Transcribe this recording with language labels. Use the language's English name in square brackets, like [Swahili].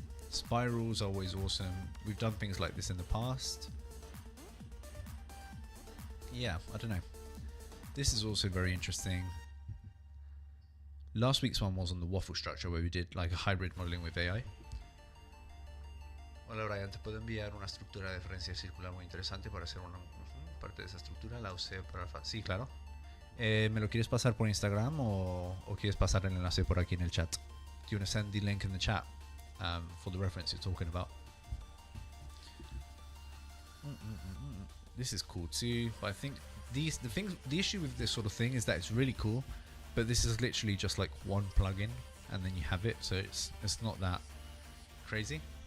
[English] Spirals are always awesome. We've done things like this in the past. Yeah, I don't know. This is also very interesting. Last week's one was on the waffle structure where we did like a hybrid modeling with AI. [Spanish] Hola Brian, te puedo enviar una estructura de referencia circular muy interesante para hacer una parte de esa estructura, la usé para... Sí, claro. ¿Me lo quieres pasar por Instagram o quieres pasar el enlace por aquí en el chat? [English] Do you want to send the link in the chat for the reference you're talking about? This is cool too, but I think the issue with this sort of thing is that it's really cool, but this is literally just like one plugin and then you have it, so it's not that crazy.